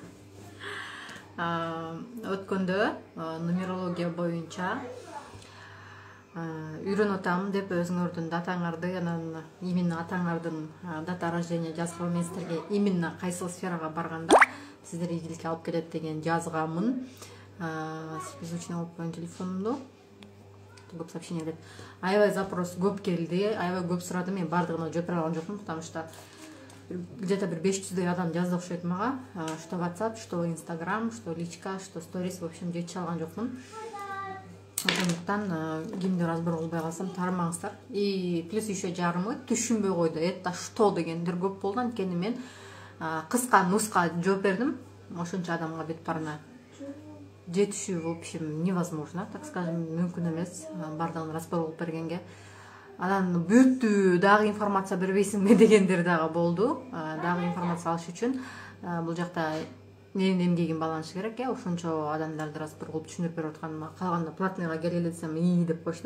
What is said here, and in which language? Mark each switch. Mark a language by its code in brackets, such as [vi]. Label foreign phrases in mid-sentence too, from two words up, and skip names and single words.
[ky] Өткөндө нумерология боюнча үйрөнүп атам деп өзүңөрдүн датаңарды, анан именно атаңардын [ru] дата рождения [ky] жазган мен сиздерге именно кайсыл сферага барганда сиздер ийгиликке алып келет деген жазгамын. Звучный алып коеюн телефонумду. Көп сообщение келет. Аябай запрос көп келди, аябай көп сурады. Мен бардыгына жооп бере алган жокмун, [ru] потому что где-то [ky] bir 500 адам жазды окшойт мага, [ru] что WhatsApp, что Instagram, что личка, что сторис, в общем, [ky] жетише алган жокмун. Ошондуктан кимди разбор кылбай калсам таармаңыздар. [ru] И плюс еще [ky] жарымы түшүнбөй койду. [ru] Это что [ky] дегендер көп болду. Анткени мен кыска нуска жооп бердим. Ошончо адамга бет барына жетишүү, [ru] в общем, невозможно, так скажем, [ky] мүмкүн эмес. Бардыгын разбор кылып бергенге. Анан бүттү дагы информация бербейсиңби дегендер дагы болду. Дагы информация алыш үчүн бул жакта менин эмгегим байланышы керек. Ошончо адамдарды разбор кылып түшүндүрүп берип атканыма калганда платныйга келгиле десем ии деп коюшту.